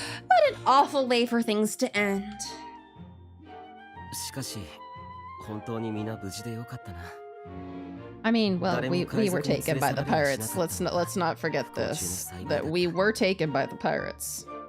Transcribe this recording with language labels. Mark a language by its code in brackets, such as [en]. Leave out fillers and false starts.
[en] What an awful way for things to end. [ja] しかし、本当に皆無事でよかったな。 [en] I mean, well, we were taken by the pirates. Let's not forget this. That we were taken by the pirates.